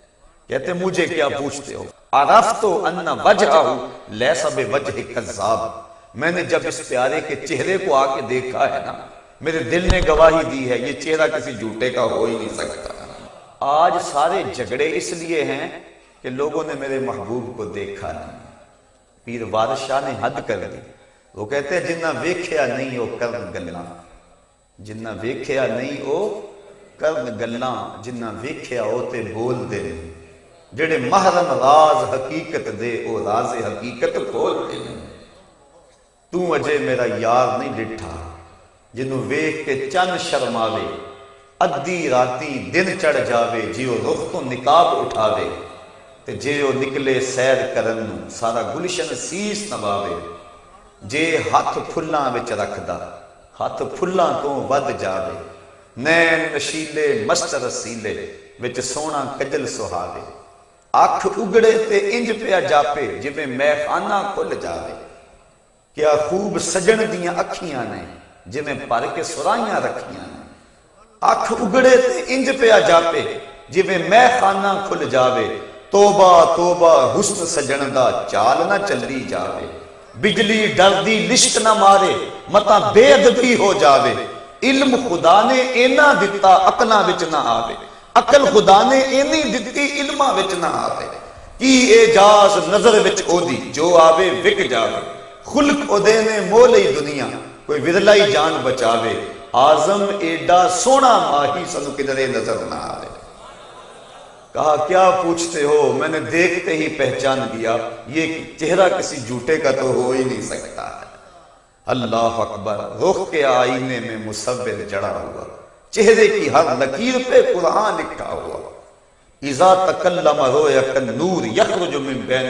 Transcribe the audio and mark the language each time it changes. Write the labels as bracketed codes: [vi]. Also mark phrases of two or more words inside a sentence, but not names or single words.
[ur] کہتے مجھے کیا پوچھتے ہو، [ar] عرفت ان وجہہ لیس بوجہ کذاب، [ur] میں نے جب اس پیارے کے چہرے کو آ کے دیکھا ہے نا، میرے دل نے گواہی دی ہے یہ چہرہ کسی جھوٹے کا ہو ہی نہیں سکتا۔ آج سارے جھگڑے اس لیے ہیں کہ لوگوں نے میرے محبوب کو دیکھا نہیں۔ پیر وارث شاہ نے حد کر دی، وہ کہتے ہیں [pa] جنہ ویکھیا نہیں وہ کرن گلاں، جنہ ویکھیا نہیں وہ کرن گلاں، جنہ ویکھیا وہ تے بول دے۔ جڑے محرم راز حقیقت دے او راز حقیقت کھول دے تو اجے میرا یار نہیں ڈٹھا جنوں ویکھ کے چن شرماوے ادھی راتی دن چڑھ جاوے جیو رخ تو نقاب اٹھاوے تے جیو نکلے سیر کرن نوں سارا گلشن سیس نواوے جے ہاتھ پھلاں وچ رکھدا ہاتھ پھلاں تو ود جاوے نین نشیلے مست رسیلے وچ سونا کجل سہاوے اکھ اگڑے تے انج پیا جاپے جویں میں خانہ کھل جاوے کیا خوب سجن دیاں اکھیاں نے جویں پر کے سرائیاں رکھیاں نے اکھ اگڑے تے انج پیا جاپے جویں میں خانہ کھل جاوے توبہ توبہ حسن سجن دا چال نہ چلی جاوے بجلی ڈر دی لشک نہ مارے متا بے ادبی ہو جاوے علم خدا نے اینا دتا عقلاں وچ نہ آوے عقل خدا نے اینی دتی علماں وچ نہ آوے کی اعجاز نظر وچ او دی جو آوے وک جاوے خلق او دے نے مولئی دنیا کوئی ورلائی جان بچاوے آزم ایڈا سونا ماہی سنو کدرے نظر نہ آوے [ur] کہا کیا پوچھتے ہو میں نے دیکھتے ہی پہچان دیا یہ چہرہ کسی جھوٹے کا تو ہو ہی نہیں سکتا ہے اللہ اکبر رخ کے آئینے میں مصور جڑا ہوا چہرے کی ہر لکیر پہ قرآن لکھا ہوا [ar] اذا تکلم رویا کالنور یخرج من بین